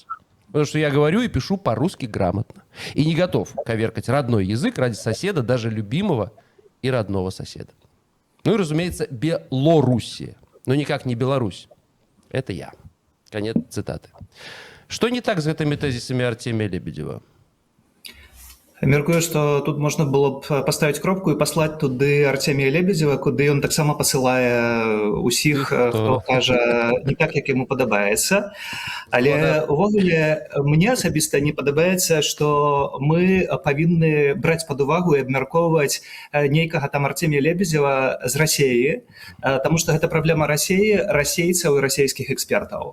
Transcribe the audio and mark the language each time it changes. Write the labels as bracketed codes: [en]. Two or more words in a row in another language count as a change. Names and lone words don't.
[ru] Потому что я говорю и пишу по-русски грамотно. И не готов коверкать родной язык ради соседа, даже любимого и родного соседа. Ну и, разумеется, Белоруссия. Но никак не Беларусь. Это я. Конец цитаты. Что не так с этими тезисами Артемия Лебедева? [be] Мяркую, што тут можна было б паставіць кропку і паслаць туды Артемія Лебедзева, куды ён таксама пасылае ўсіх, хто кажа не так, як яму падабаецца. Але увогуле мне асабіста не падабаецца, што мы павінны браць пад увагу і абмяркоўваць нейкага там Артемія Лебедзева з Расеі, таму што гэта праблема Расеі, расейцаў і расейскіх экспертаў.